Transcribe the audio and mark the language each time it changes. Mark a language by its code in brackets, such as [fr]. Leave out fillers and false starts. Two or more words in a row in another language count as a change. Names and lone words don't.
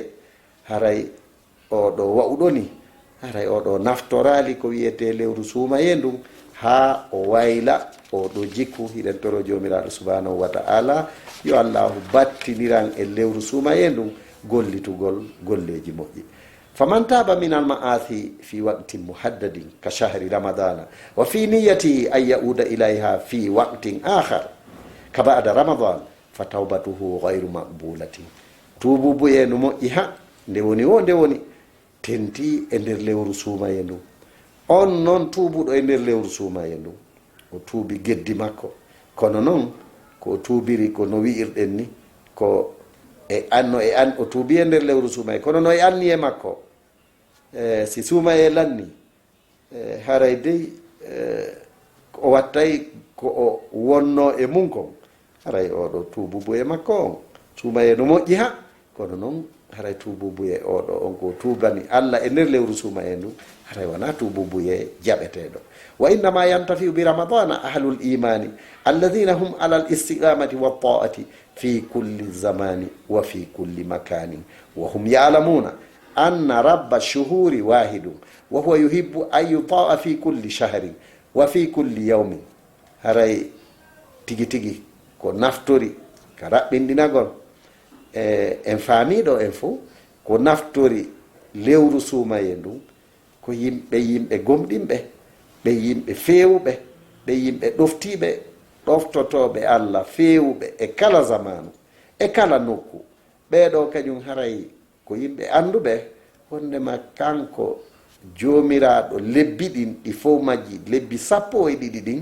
[ff] haray oɗo wa'uɗoni, haray oɗo naftorali ko wiyete lewru suumaye ndun ha o wayla oɗo jikku. hiɗen toro jomiraɗo [ar] سبحانه وتعالى [ff] yo allahu battiniran e lewru suumaye ndun gollitugol golleji moƴƴi. [ar] فمن تاب من المعاصي في وقت محدد كشهر رمضان وفي نيته أن يعود إليها في وقت آخر كبعد رمضان فتوبته غير مقبولة. [ff] tuubu e no moƴƴi ha nde woni tenti e nder lewru suumaye ndun. on noon tuubuɗo e nder lewru suumaye ndun o tuubi geddi makko, kono noon ko tuubiri ko no wi'irɗen ni ko o tuubi e nder lewru suumaye, kono no e anni e makko si suumaye lanni haray dey o wattay ko o wonno e mum kon haray oɗo tuububuye makko on suumaye no moƴƴi ha kono noon haray tuububuye oɗo on ko tuubani Allah e nder lewru suumaye ndu haray wona tuububuye jaɓeteɗo [ar] وإنما ينتفع برمضان أهل الإيمان الذين هم على الاستقامة والطاعة في كل زمان وفي كل مكان وهم يعلمون أن رب الشهور واحد وهو يحب أن يطاع في كل شهر وفي كل يوم [ff] haray tigi tigi ko naftori ka raɓɓindinagol en faamiɗo en fo ko naftori lewru suumaye ndu ko yimɓe gomɗinɓe ɓe yimɓe feewuɓe ɓe yimɓe ɗoftiɓe ɗoftotoɓe Allah feewuɓe e kala zamanu e kala nokku ɓeɗo kañum haray ko yimɓe anduɓe wondema kanko joomiraɗo lebbi ɗin ɗi fof majji lebbi 12 ɗin